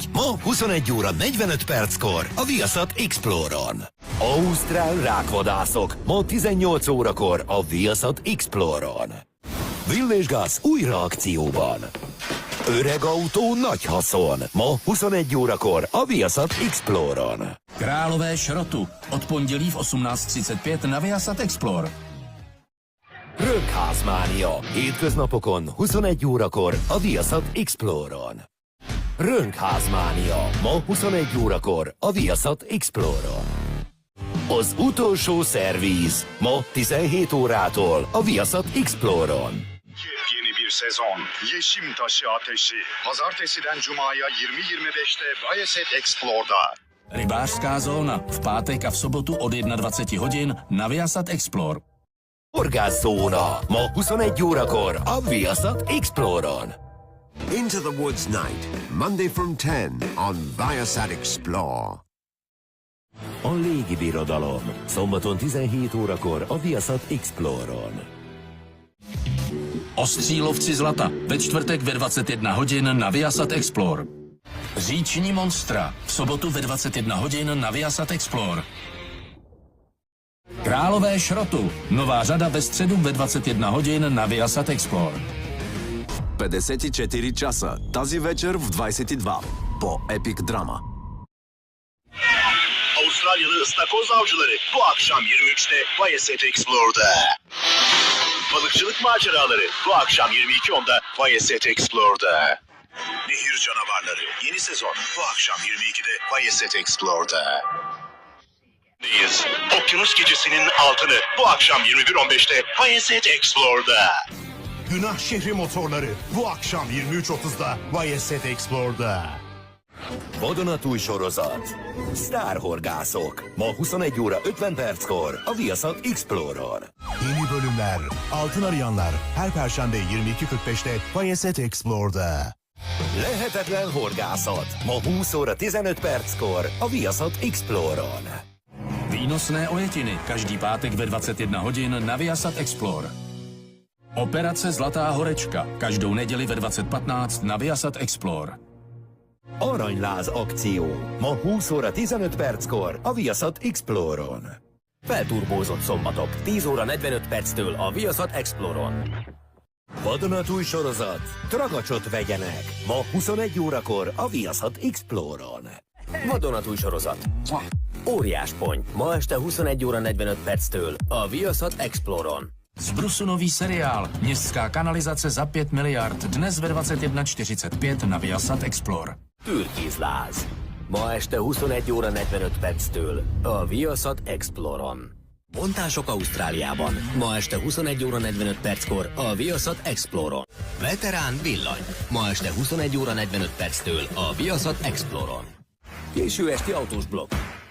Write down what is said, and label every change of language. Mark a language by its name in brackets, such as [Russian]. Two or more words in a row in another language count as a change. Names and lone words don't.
[Hungarian] Ma 21 óra 45 perckor a Viasat Exploron. Ausztrál rákvadászok. Ma 18 órakor a Viasat Exploron. Will és Gas újra akcióban. Öreg autó, nagy haszon. Ma 21 órakor a Viasat Exploron. [Czech] Králové šrotu. Od pondělí v 18:35 na Viasat Explore. [Hungarian] Rönkházmánia. Hétköznapokon 21 órakor a Viasat Exploron. Rönkházmánia. Ma 21 órakor a Viasat Exploron. Az utolsó szerviz. Ma 17 órától a Viasat Exploron. [Turkish] Yeni bir sezon. Yeşim Taşı Ateşi. Pazartesiden Cuma'ya 20:25'te Viasat Explore'da. [Czech] Rybářská zóna. V pátek a v sobotu od 21 hodin na Viasat Explore. [Hungarian] Horgászóna. Ma 21 órakor a Viasat Exploron. [English] Into the Woods Night, Monday from 10 on Viasat Explore. [Hungarian] A légibirodalom. Szombaton 17 órakor a Viasat Exploron. [Czech] Ostřílovci zlata. Ve čtvrtek ve 21 hodin na Viasat Explore. Říční monstra. V sobotu ve 21 hodin na Viasat Explore. Králové šrotu. Nová řada ve středu ve 21 hodin na Viasat Explore. [Bulgarian] 54 часа. Тази вечер в 22 по Epic Drama. [Turkish] Avustralyalı ıstakoz avcıları bu akşam 23'te Viasat Explore'da. Balıkçılık maceraları bu akşam 22.10'da Viasat Explore'da. Nehir canavarları yeni sezon bu akşam 22'de Viasat Explore'da. Okyanus gecesinin altını bu akşam 21.15'te Viasat Explore'da. Günah şehri motorları bu akşam 23.30'da Viasat Explore'da. [Hungarian] Vadonatúj sorozat. Sztárhorgászok. Ma 21 óra 50 perckor a Viasat Exploron. [Turkish] Yeni bölümler, altın arayanlar her perşembe 22:45'te Viasat Explore'da. [Hungarian] Lehetetlen horgászat. Ma 20 óra 15 perckor a Viasat Exploron. [Czech] Výnosné ojetiny. Každý pátek ve 21 hodin na Viasat Explore. Operace Zlatá horečka. Každou neděli ve 20:15 na Viasat Explore. [Hungarian] Aranyláz akció. Ma 20 óra 15 perckor a Viasat Exploron. Felturbózott szombatok, 10 óra 45 perctől a Viasat Exploron. Vadonatúj sorozat. Tragacsot vegyenek. Ma 21 órakor a Viasat Exploron. Vadonatúj sorozat. Óriás ponty. Ma este 21 óra 45 perctől a Viasat Exploron. [Czech] Z nový seriál Městská kanalizace za 5 miliard. Dnes ve 21:45 na Viasat Explore. [Hungarian] Türkizláz. Ma este 21 óra 45 perctől a Viasat Exploron. Bontások Ausztráliában. Ma este 21 óra 45 perckor a Viasat Exploron. Veterán villany. Ma este 21 óra 45 perctől a Viasat Exploron. Késő esti autós blokk.